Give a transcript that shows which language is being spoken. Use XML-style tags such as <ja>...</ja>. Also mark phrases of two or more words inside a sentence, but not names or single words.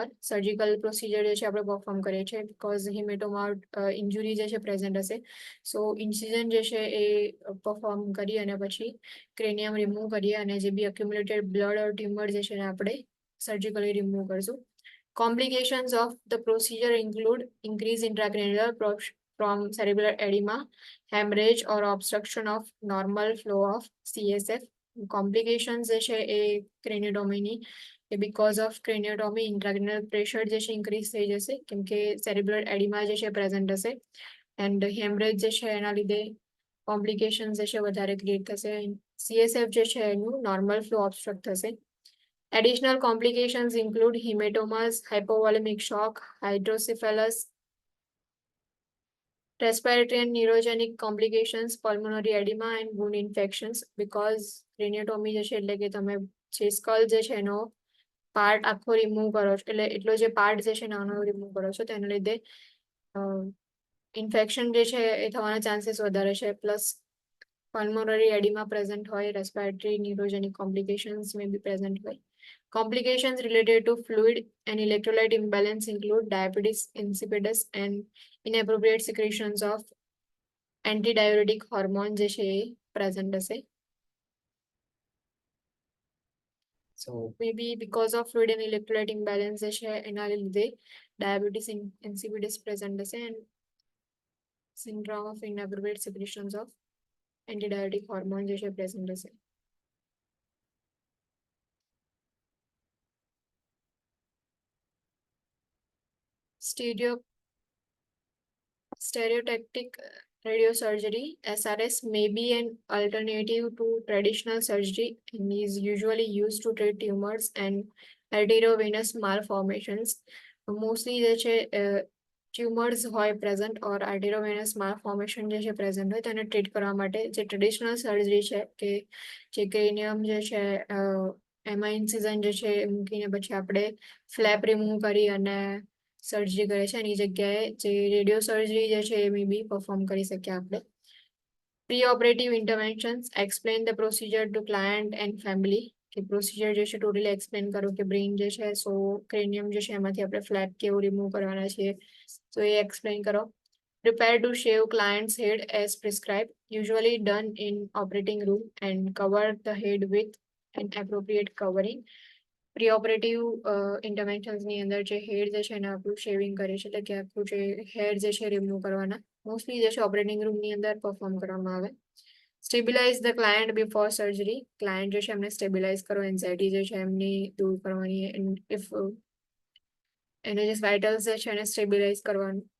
<en>Surgical procedure</en> <gu>જે છે આપણે પરફોર્મ કરીએ છીએ</gu> <en>because hematoma injury</en> <gu>જે છે પ્રેઝન્ટ હશે. સો ઇન્સિઝન જે છે એ પરફોર્મ કરી અને પછી</gu> <en>cranium remove</en> <gu>કરીએ અને જે બી</gu> <en>accumulated blood or tumor</en> <gu>જે છે એને આપણે સર્જિકલી રિમૂવ કરશું.</gu> <en>Complications of the procedure include increased intracranial from cerebral edema, hemorrhage or obstruction of normal flow of CSF.</en> <gu>Complications જે છે એ ક્રેનિયોટોમીની કે</gu> <en>because of craniotomy intracranial pressure</en> <gu>જે છે increase થઈ જશે કેમ કે</gu> <en>cerebral edema</en> <gu>જે છે present હશે</gu> <en>and hemorrhage</en> <gu>જે છે એના લીધે complications જે છે વધારે ક્રિએટ થશે. CSF જે છે એનું</gu> <en>normal flow obstruct</en> <gu>થશે.</gu> <en>Additional complications include hematomas, hypovolemic shock, hydrocephalus, respiratory and neurogenic complications, pulmonary edema and wound infections.</en> <gu>Because craniotomy જે છે એટલે કે તમે જે સ્કલ જે છે એનો પાર્ટ આખો રિમૂવ કરો છો, એટલે એટલો જે પાર્ટ જે છે નાનો રિમૂવ કરો છો તેના લીધે ઇન્ફેક્શન જે છે એ થવાના ચાન્સીસ વધારે છે.</gu> <en>પ્લસ pulmonary edema present હોય, respiratory neurogenic complications may be present હોય. Complications related to fluid and electrolyte imbalance include diabetes insipidus and inappropriate secretions of antidiuretic hormone</en> <gu>જે છે એ present હશે.</gu> <en>so may be because of fluid and electrolyte imbalance</en> <gu>જે છે એના લીધે</gu> <en>diabetes insipidus present હશે and syndrome of inappropriate secretions of antidiuretic hormone</en> <gu>જે છે પ્રેઝન્ટ હશે.</gu> <en>Stereotactic radiosurgery (SRS) may be an alternative to traditional surgery and is usually used to treat tumors and arteriovenous malformations.</en> <gu>Mostly જે છે ટ્યુમર્સ હોય</gu> <en>present or arteriovenous malformation</en> <gu>જે છે પ્રેઝન્ટ હોય તેને ટ્રીટ કરવા માટે જે</gu> <en>traditional surgery</en> <gu>છે કે જે ક્રેનિયમ જે છે એમાં ઇન્સિઝન જે છે મૂકીને પછી આપણે ફ્લેપ રિમૂવ કરી અને સર્જરી કરે છે એની જગ્યાએ જે</gu> <en>radio surgery</en> <gu>જે છે એ બી પરફોર્મ કરી શકીએ આપણે.</gu> <en>Pre-operative interventions explain the procedure to client and family.</en> <gu>કે પ્રોસિજર જે છે</gu> <en>totally explain</en> <gu>કરો કે બ્રેઇન જે છે સો ક્રેનિયમ જે છે એમાંથી આપણે ફ્લેપ કેવું રિમૂવ કરવાના છે તો એ એક્સપ્લેન કરો.</gu> <en>Prepare to shave client's head as prescribed, usually done in operating room, and cover the head with an appropriate covering.</en> <gu>પ્રીઓપરેટિવ ઇન્ટરવેન્શન્સની અંદર જે હેર જે છે એને આપણું શેવિંગ કરે છે એટલે કે આપણું જે હેર જે છે રિમૂવ કરવાના મોસ્ટલી જે છે ઓપરેટિંગ રૂમની અંદર પરફોર્મ કરવામાં આવે.</gu> <en>stabilize the client before surgery.</en> <gu>ક્લાયન્ટ જે છે એમને સ્ટેબિલાઇઝ કરો, એન્ઝાઇટી જે છે એમની દૂર કરવાની, ઇફ એને જે વાઇટલ્સ જે છે એને સ્ટેબિલાઇઝ કરવાનું.</gu>